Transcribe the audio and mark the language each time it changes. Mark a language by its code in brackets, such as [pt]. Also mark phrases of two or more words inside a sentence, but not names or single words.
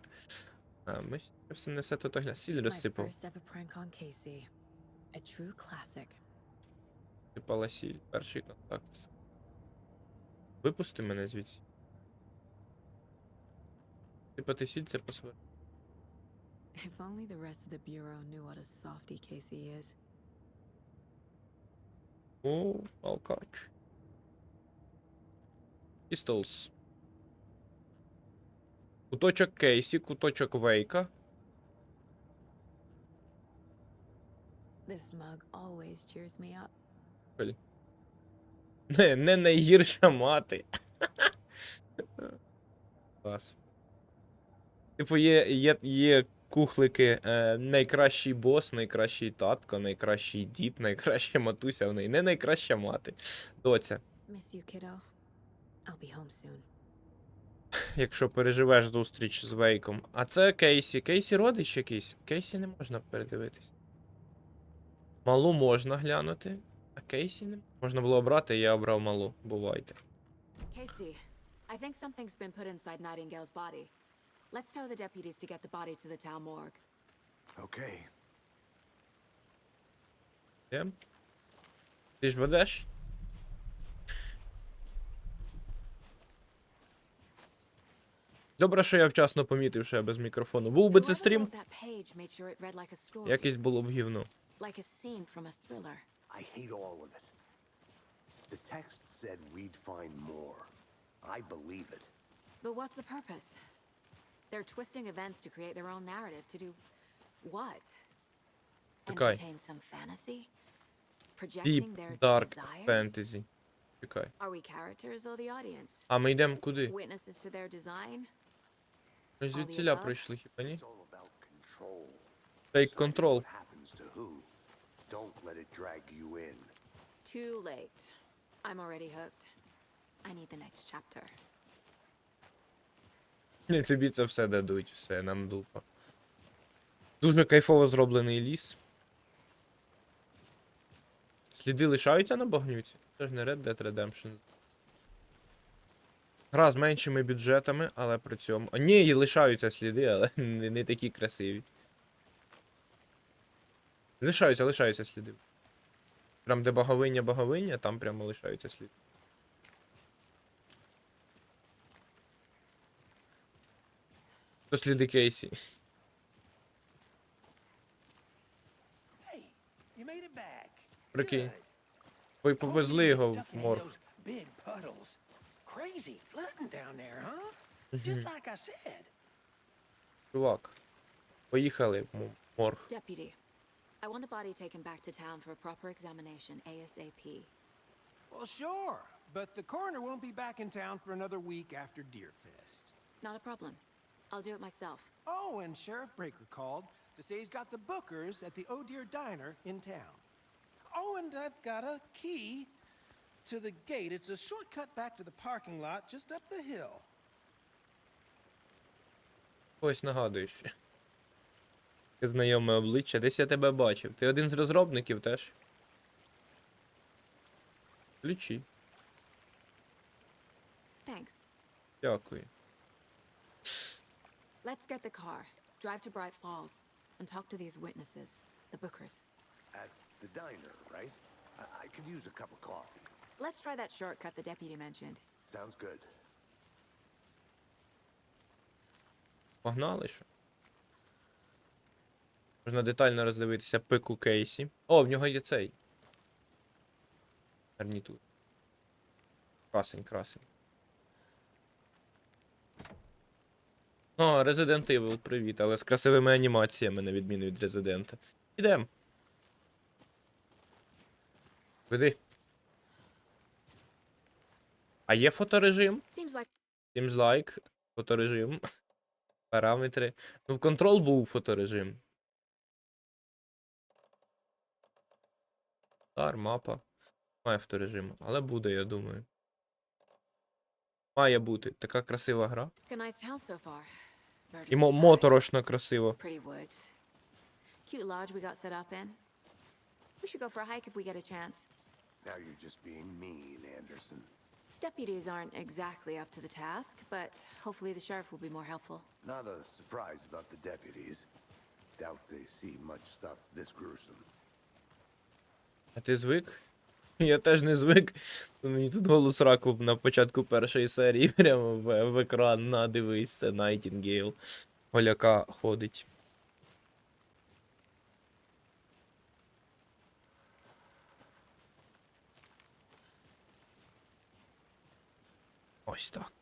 [uk] А, ми не все тут огляд. Сіль розсипав. Сипала сіль. Перший контакт. Випусти мене звідси. Сипати сіль це по-своє. [en] If only the rest of the bureau knew what a softy Casey is. [uk] О, алкач. Pistols. Куточок Кейсі, куточок Вейка. [en] This mug always cheers me up. [uk] Блін. Не найгірша мати. Клас. Типу, є кухлики, найкращий бос, найкращий татко, найкращий дід, найкраща матуся, в неї не найкраща мати. Доця, [en] Miss you, kiddo. I'll be home soon. [uk] якщо переживеш зустріч з Вейком. А це Кейсі. Кейсі родич якийсь? Кейсі не можна передивитись. Малу можна глянути, а Кейсі не можна було обрати, я обрав малу. Бувайте. [en] Casey, I think something's been put inside Nightingale's body. Let's tell the deputies to get the body to the town morgue. Okay. [uk] Є? Ти ж ведеш? Добре, що я вчасно помітив, що я без мікрофону. Був би це [en] Whoever [uk] стрім, [en] wrote that page made sure it read like a story, [uk] якесь було б гівно. [en] like a scene from a thriller. I hate all of it. The text said we'd find more. I believe it. But what's the purpose? They're twisting events to create their own narrative. To do what? [uk] Чекай. [en] Entertain some fantasy? Deep, Projecting their dark desires? [uk] fantasy. Чекай. [en] Are we characters or the audience? [uk] А ми йдемо куди? [en] Witnesses to their design? [uk] Ми звідсіля прийшли, хіба ні? [en] It's all about control. Take Deciding control. What happens to who? Don't let it drag you in. Too late. I'm already hooked. I need the next chapter. [uk] Ні, тобі це все дадуть, все, нам дупа. Дуже кайфово зроблений ліс. Сліди лишаються на багнюці? Це ж не Red Dead Redemption. Гра з меншими бюджетами, але при цьому... А, ні, і лишаються сліди, але не такі красиві. Лишаються сліди. Прям де боговиня, там прямо лишаються сліди. То сліди Кейсі. [en] Hey, you made it back. [uk] Прикинь. [en] Good. [uk] Ви повезли його в [en] Stuck in [uk] морг. [en] those big puddles. Crazy flooding down there, huh? Just like I said. [uk] Чувак. Поїхали в морг. [en] Deputy, I want the body taken back to town for a proper examination ASAP. Well, sure, but the coroner won't be back in town for another week after Deerfest. Not a problem. I'll do it myself. Oh, and Sheriff Breaker called to say he's got the bookers at the Oh Dear Diner in town. Oh, and I've got a key to the gate. It's a shortcut back to the parking lot just up the hill. [uk] Ось нагадуєш. Знайоме обличчя. Десь я тебе бачив. Ти один з розробників теж? Ключі. [en] Thanks. [uk] Дякую. [en] Let's get the car, drive to Bright Falls, and talk to these witnesses, the bookers. At the diner, right? I could use a cup of coffee. Let's try that shortcut the deputy mentioned. Sounds good. [uk] Погнали що? Можна детально роздивитися пику Кейсі. О, в нього є цей. Гарнітур. Красень. О, Resident Evil, привіт, але з красивими анімаціями, на відміну від Резидента. Ідем. Веди. А є фоторежим? [en] Seems like. [uk] Фоторежим. Параметри. Ну, в Control був фоторежим. Мапа. Має фоторежим, але буде, я думаю. Має бути. Така красива гра. [en] A nice town so far. [uk] І моторошно красиво. [en] Pretty woods. Cute lodge we got set up in. We should go for a hike if we get a chance. Now you're just being mean, Anderson. Deputies aren't exactly up to the task, but hopefully the sheriff will be more helpful. Not a surprise about the deputies. Doubt they see much stuff this gruesome. [uk] А ти звик? Я теж не звик. Мені тут голос раку на початку першої серії прямо в екран. На, дивись, це Найтінгейл. Голяка ходить. Ось так.